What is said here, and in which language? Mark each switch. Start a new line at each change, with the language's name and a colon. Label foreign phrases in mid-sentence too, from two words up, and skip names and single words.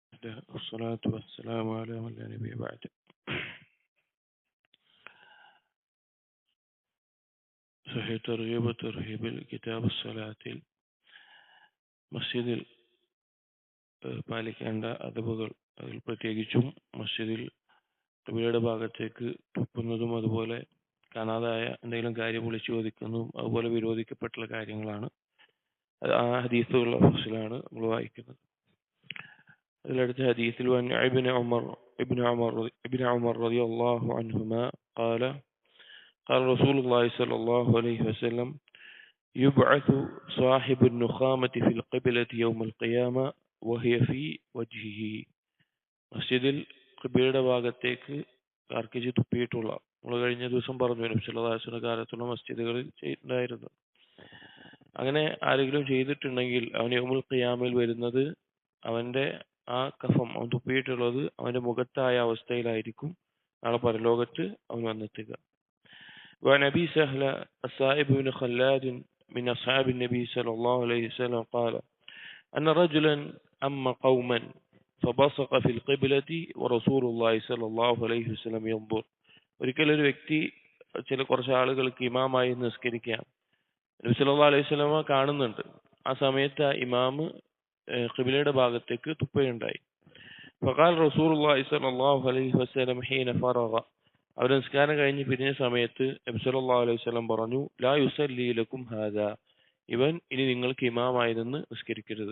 Arabic: الله والصلاة والسلام على من لا نبي بعد. صحيح ترغيب وترهيب الكتاب الصلاة
Malayalam: മസ്ജിദിൽ പാലിക്കേണ്ട അദബുകൾ, അതിൽ പ്രത്യേകിച്ചും മസ്ജിദിൽ ഖിബലയുടെ ഭാഗത്തേക്ക് തുപ്പുന്നതും അതുപോലെ കാണാതായ എന്തെങ്കിലും കാര്യം വിളിച്ചു ചോദിക്കുന്നതും അതുപോലെ വിരോധിക്കപ്പെട്ടുള്ള കാര്യങ്ങളാണ്. ആ ഹദീസുകളുടെ ഫസിലാണ് നമ്മൾ വായിക്കുന്നത്. അതിലടുത്ത ഹദീസിൽ
Arabic: ابن عمر رضي الله عنهما قال رسول الله صلى الله عليه وسلم يبعث صاحب النخامة في القبلة يوم القيامة وهي في وجهه.
Malayalam: മസ്ജിദിൽ ഖിബലയുടെ ഭാഗത്തേക്ക് കാർക്കിച്ച് തുപ്പിയിട്ടുള്ള, നമ്മൾ കഴിഞ്ഞ ദിവസം പറഞ്ഞു നബി
Arabic: صلى الله عليه وسلم
Malayalam: കാലത്തുള്ള മസ്ജിദുകളിൽ ഉണ്ടായിരുന്നു. അങ്ങനെ ആരെങ്കിലും ചെയ്തിട്ടുണ്ടെങ്കിൽ അവൻ
Arabic: يوم القيامة
Malayalam: വരുന്നത് അവന്റെ ആ കഫം, അവൻ തുപ്പിയിട്ടുള്ളത് അവന്റെ മുഖത്തായ അവസ്ഥയിലായിരിക്കും നാളെ പരലോകത്ത് അവൻ വന്നെത്തുക.
Arabic: وعن أبي سهل السائب بن خلاد من أصحاب النبي صلى الله عليه وسلم قال أن رجلا أما قوما فبصق في القبلة ورسول الله صلى الله عليه وسلم ينظر.
Malayalam: ഒരിക്കൽ ഒരു വ്യക്തി കുറച്ച് ആളുകൾക്ക് ഇമാമായി നിസ്കരിക്കുകയാണ്. നബി
Arabic: صلى الله عليه وسلم
Malayalam: കാണുന്നുണ്ട്. ആ സമയത്ത് ആ ഇമാം ഖിബലയുടെ ഭാഗത്തേക്ക് തുപ്പയുണ്ടായി.
Arabic: فقال رسول الله صلى الله عليه وسلم حين فرغ,
Malayalam: അവർ നിസ്കാരം കഴിഞ്ഞ് പിരിഞ്ഞ സമയത്ത് നബി
Arabic: صلى الله عليه وسلم
Malayalam: പറഞ്ഞു,
Arabic: لا يصلي لكم هذا,
Malayalam: ഇവൻ ഇനി നിങ്ങൾക്ക് ഇമാമായി നിന്ന് നിസ്കരിക്കരുത്.